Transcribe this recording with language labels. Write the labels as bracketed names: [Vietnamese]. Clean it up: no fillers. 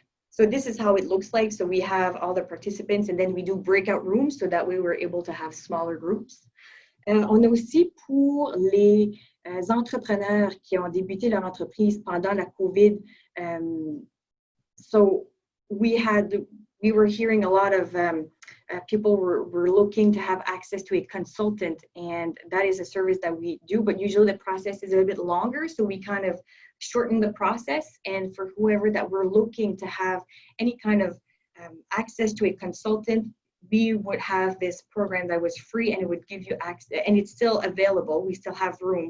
[English] So this is how it looks like. So we have all the participants, and then we do breakout rooms, so that way we're able to have smaller groups. [French] On a aussi pour les entrepreneurs qui ont débuté leur entreprise pendant la COVID. [English] So we were hearing a lot of people were looking to have access to a consultant, and that is a service that we do, but usually the process is a bit longer, so we kind of shorten the process. And for whoever that we're looking to have any kind of access to a consultant, we would have this program that was free, and it would give you access, and it's still available. We still have room.